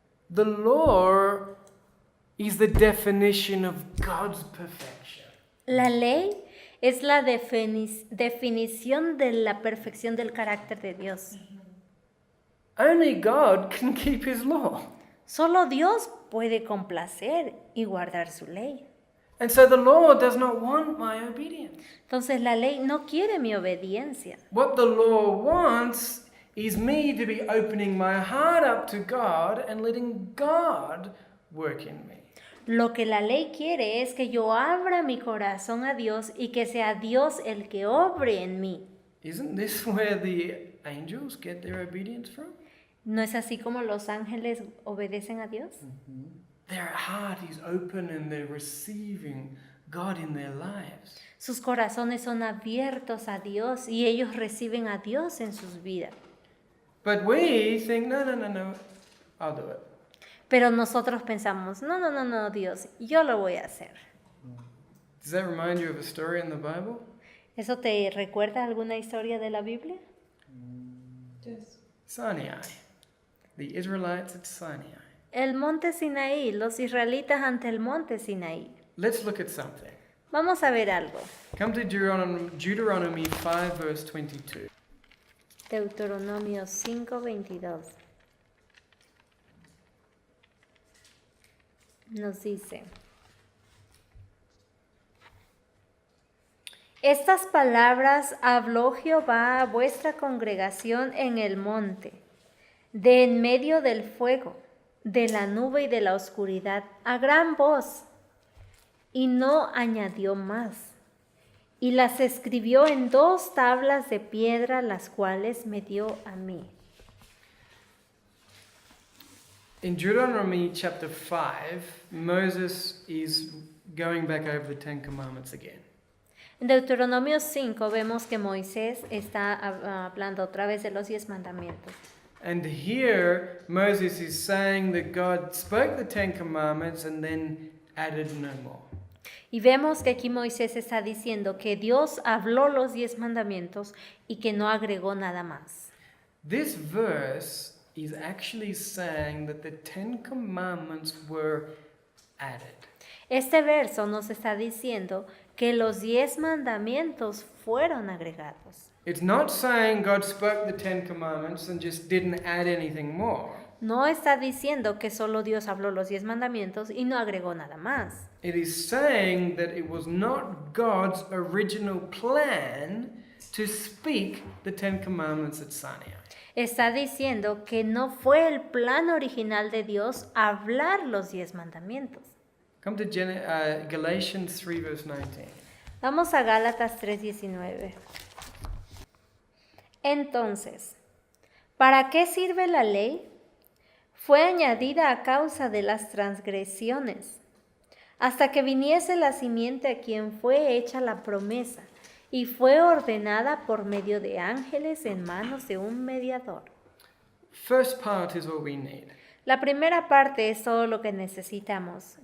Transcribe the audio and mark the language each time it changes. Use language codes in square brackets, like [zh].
[en] The law is the definition of God's perfection. [es] La ley es la definición de la perfección del carácter de Dios. [en] Only God can keep his law. [es] Solo Dios puede complacer y guardar su ley. [en] And so the law does not want my obedience. [es] Entonces la ley no quiere mi obediencia. [en] What the law wants is me to be opening my heart up to God and letting God work in me. [es] Lo que la ley quiere es que yo abra mi corazón a Dios y que sea Dios el que obre en mí. [en] Isn't this where the angels get their obedience from? [es] ¿No es así como los ángeles obedecen a Dios? [en] Their heart is open and they're receiving God in their lives. [es] Sus corazones son abiertos a Dios y ellos reciben a Dios en sus vidas. [en] But we think, no, I'll do it. [es] Pero nosotros pensamos, no, Dios, yo lo voy a hacer. [en] Does that remind you of a story in the Bible? [es] ¿Eso te recuerda alguna historia de la Biblia? [en] Sinai. The Israelites at Sinai. [es] El monte Sinaí, los israelitas ante el monte Sinaí. [en] Let's look at something. [es] Vamos a ver algo. [en] Come to Deuteronomy 5, verse 22. [es] Deuteronomio 5:22. Nos dice: Estas palabras habló Jehová a vuestra congregación en el monte, de en medio del fuego, de la nube y de la oscuridad, a gran voz. Y no añadió más. Y las escribió en 2 tablas de piedra, las cuales me dio a mí. [en] In Deuteronomy chapter 5, Moses is going back over the Ten Commandments again. [es] En Deuteronomio 5 vemos que Moisés está hablando otra vez de los 10 mandamientos. [en] And here, Moses is saying that God spoke the Ten Commandments and then added no more. [es] Y vemos que aquí Moisés está diciendo que Dios habló los 10 mandamientos y que no agregó nada más. [en] This verse is actually saying that the Ten Commandments were added. [es] Este verso nos está diciendo que los 10 mandamientos fueron agregados. [en] It's not saying God spoke the Ten Commandments and just didn't add anything more. [es] No está diciendo que solo Dios habló los 10 mandamientos y no agregó nada más. [en] It is saying that it was not God's original plan to speak the Ten Commandments at Sinai. [es] Está diciendo que no fue el plan original de Dios hablar los 10 mandamientos. [en] Come to Galatians 3, verse 19. [es] Vamos a Gálatas 3:19. Entonces, ¿para qué sirve la ley? Fue añadida a causa de las transgresiones, hasta que viniese la simiente a quien fue hecha la promesa, y fue ordenada por medio de ángeles en manos de un mediador. [en] First part is all we need. [es] La primera parte es todo lo que necesitamos.